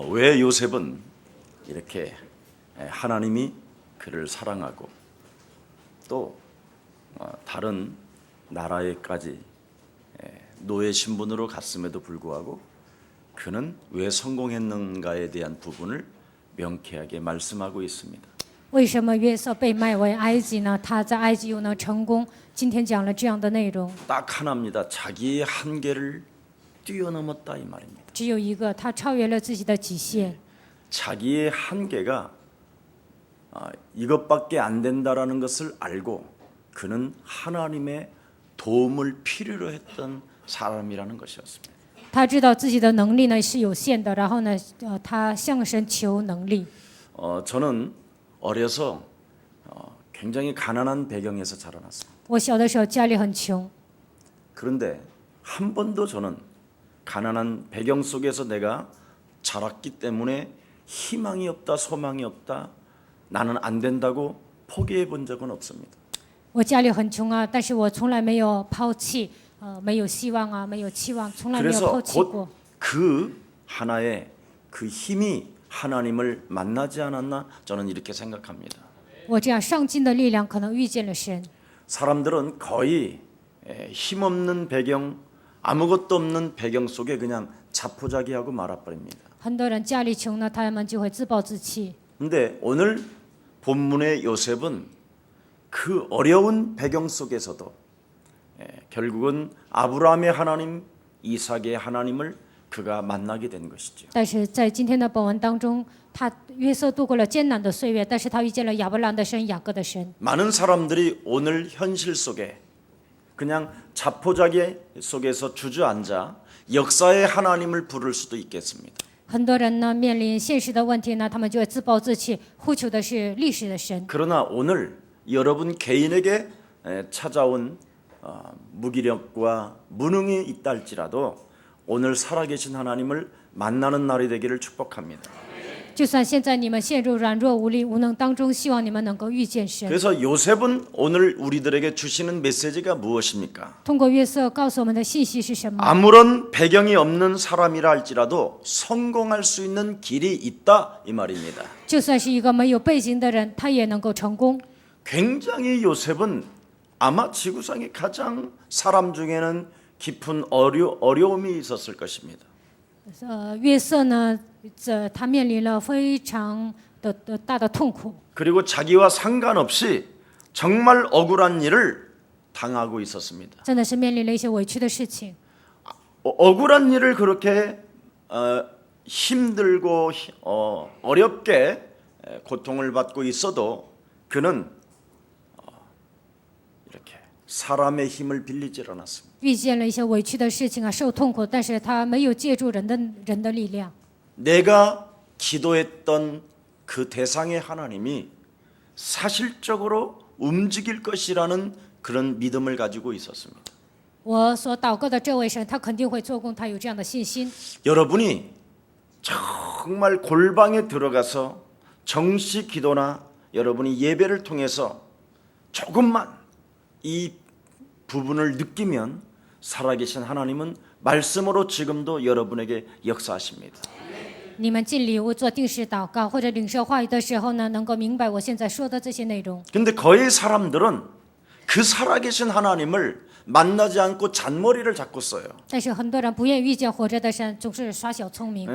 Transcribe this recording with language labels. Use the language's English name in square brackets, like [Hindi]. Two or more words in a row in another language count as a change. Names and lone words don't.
[Korean] 왜 요셉은 이렇게 하나님이 그를 사랑하고 또 다른 나라에까지 노예 신분으로 갔음에도 불구하고 그는 왜 성공했는가에 대한 부분을 명쾌하게 말씀하고 있습니다. [Chinese] 为什么约瑟被卖为埃及呢？他在埃及又能成功？今天讲了这样的内容， [Korean] 딱 하나입니다. 자기의 한계를 뛰어넘었다 이 말입니다. [Chinese] 只有一个，他超越了自己的极限。 [Korean] 자기의 한계가 이것밖에 안 된다라는 것을 알고 그는 하나님의 도움을 필요로 했던 사람이라는 것이었습니다. [Chinese] 他知道自己的能力呢是有限的，然后呢，他向神求能力。 [Korean] 저는 어려서 굉장히 가난한 배경에서 자라났습니다. [Chinese] 我小的时候家里很穷， [Korean] 그런데 한 번도 저는 가난한 배경 속에서 내가 자랐기 때문에 희망이 없다, 소망이 없다, 나는 안 된다고 포기해 본 적은 없습니다. [Chinese] 我家里很穷啊，但是我从来没有抛弃，没有希望啊，没有期望，从来没有 [Korean] 그래서 [Chinese] 抛弃过。 [Korean] 곧 그 하나의 그 힘이 하나님을 만나지 않았나 저는 이렇게 생각합니다. [Chinese] 我这样上进的力量可能遇见了神。 [Korean] 사람들은 거의 힘없는 배경, 아무것도 없는 배경 속에 그냥 자포자기하고 말아버립니다. [Chinese] 很多人家里穷呢，他们就会自暴自弃。 [Korean] 근데 오늘 본문의 요셉은 그 어려운 배경 속에서도 결국은 아브라함의 하나님, 이삭의 하나님을 그가 만나게 된 것이죠. [Chinese] 但是在今天的本文当中，约瑟度过了艰难的岁月，但是他遇见了亚伯兰的神、雅各的神。 [Korean] 많은 사람들이 오늘 현실 속에 그냥 자포자기 속에서 주저앉아 역사의 하나님을 부를 수도 있겠습니다. [Chinese] 很多人呢面临现实的问题呢，他们就会自暴自弃，呼求的是历史的神。 [Korean] 그러나 오늘 여러분 개인에게 찾아온 무기력과 무능이 있다 할지라도 오늘 살아계신 하나님을 만나는 날이 되기를 축복합니다. [Chinese] 就算现在你们陷入软弱无力、无能当中，希望你们能够遇见神。 [Korean] 그래서 요셉은 오늘 우리들에게 주시는 메시지가 무엇입니까? [Chinese] 通过约瑟告诉我们的信息是什么？ [Korean] 아무런 배경이 없는 사람이라 할지라도 성공할 수 있는 길이 있다 이 말입니다. [Chinese] 就算是一个没有背景的人，他也能够成功。 [Korean] 굉장히 요셉은 아마 지구상에 가장 사람 중에는 깊은 어려움이 있었을 것입니다. [Chinese] 约瑟呢，他面临了非常的大的痛苦。 [Korean] 그리고 자기와 상관없이 정말 억울한 일을 당하고 있었습니다. [Chinese] 真的是面临了一些委屈的事情。 [Korean] 억울한 일을 그렇게 힘들고 어렵게 고통을 받고 있어도 그는 이렇게 사람의 힘을 빌리지 않았습니다. [Chinese] 遇见了一些委屈的事情啊，受痛苦，但是他没有借助人的力量。 [Korean] 내가 기도했던 그 대상의 하나님이 사실적으로 움직일 것이라는 그런 믿음을 가지고 있었습니다. [Chinese] 我所祷告的这位神，他肯定会做工，他有这样的信心。 [Korean] 여러분이 정말 골방에 들어가서 정시 기도나 여러분이 예배를 통해서 조금만 이 부분을 느끼면 살아계신 하나님은 말씀으로 지금도 여러분에게 역사하십니다. [Chinese] 你们尽礼物做定时祷告或者领受话语的时候呢，能够明白我现在说的这些内容。 [Korean] 근데 거의 사람들은 그 살아계신 하나님을 만나지 않고 잔머리를 잡고 써요. [Chinese] 但是很多人不愿意遇见活着的神，总是耍小聪明。